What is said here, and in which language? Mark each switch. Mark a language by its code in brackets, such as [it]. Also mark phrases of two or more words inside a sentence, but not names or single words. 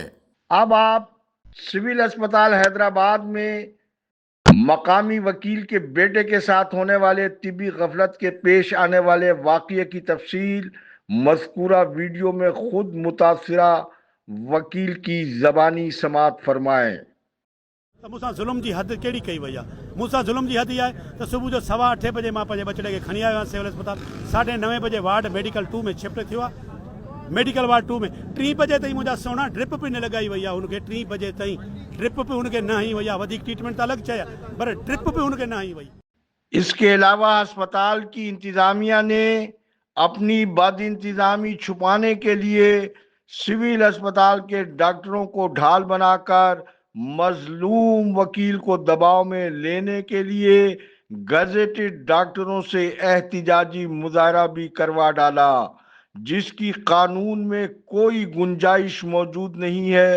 [ur] اب آپ سول اسپتال حیدرآباد میں مقامی وکیل کے بیٹے کے ساتھ ہونے والے طبی غفلت کے پیش آنے والے واقعے کی تفصیل مذکورہ ویڈیو میں خود متاثرہ وکیل کی زبانی سماعت فرمائیں۔ [sd] मूंसां ज़ुल्म जी हद कहिड़ी कई वई आहे? मूंसां ज़ुल्म जी हद इहा आहे त सुबुह जो 8:15 बजे मां पंहिंजे बचड़े खे खणी आयो आहियां सिविल अस्पताल, 9:30 बजे [en] ward medical [sd] 2 में शिफ्ट थियो आहे। [en] medical ward [sd] 2 में 3 बजे ताईं मुंहिंजा सोना ड्रिप बि न लॻाई वई आहे हुनखे, 3 बजे ताईं ड्रिप बि हुनखे न हई वई आहे। वधीक ट्रीटमेंट त अलॻि शइ आहे, पर ड्रिप बि हुनखे न हई वई। [ur] اس کے علاوہ اسپتال کی انتظامیہ نے اپنی بد انتظامی چھپانے کے لیے سول اسپتال کے ڈاکٹروں کو ڈھال بنا کر مظلوم وکیل کو دباؤ میں لینے کے لیے گزیٹڈ ڈاکٹروں سے احتجاجی مظاہرہ بھی کروا ڈالا، جس کی قانون میں کوئی گنجائش موجود نہیں ہے۔